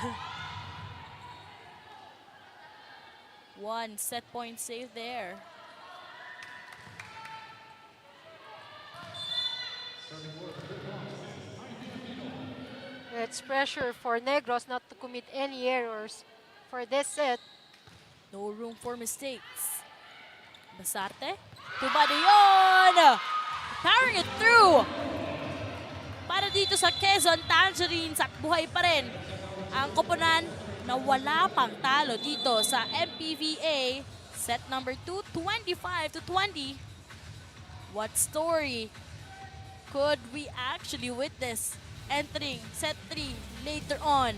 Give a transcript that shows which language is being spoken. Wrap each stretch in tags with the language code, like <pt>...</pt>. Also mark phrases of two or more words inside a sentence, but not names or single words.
<en>One set point save there. It's pressure for Negros not to commit any errors for this set. No room for mistakes. Basarte.</en> <tl>Tubado yun!</tl> <en>Powering it through!</en> <tl>Para dito sa Quezon Tangerines at buhay pa rin ang koponan na wala pang talo dito sa MPVA.</tl> <en>Set number 2, 25-20. What story could we actually witness entering set 3 later on?</en>